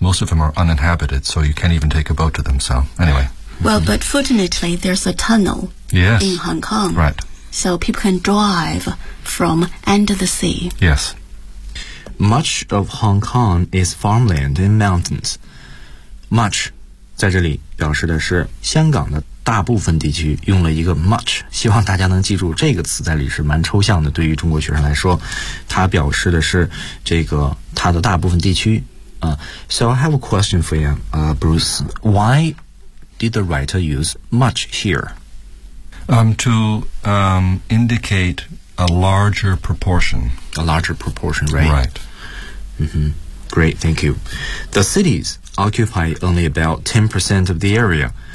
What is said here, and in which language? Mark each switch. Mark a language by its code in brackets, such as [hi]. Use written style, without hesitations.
[en] Most of them are uninhabited, so you can't even take a boat to them. So, anyway. Well, but fortunately, there's a tunnel in Hong Kong. Right. So people can drive from under the sea. Yes. Much of Hong Kong is farmland and mountains. [zh] Much, 在这里表示的是香港的大部分地区，用了一个 much， 希望大家能记住这个词在里是蛮抽象的，对于中国学生来说，它表示的是这个它的大部分地区啊。 [en] So I have a question for you, Bruce. Why did the writer use much here? To indicate a larger proportion. A larger proportion, right? Right. Great, thank you. The cities occupy only about 10% of the area.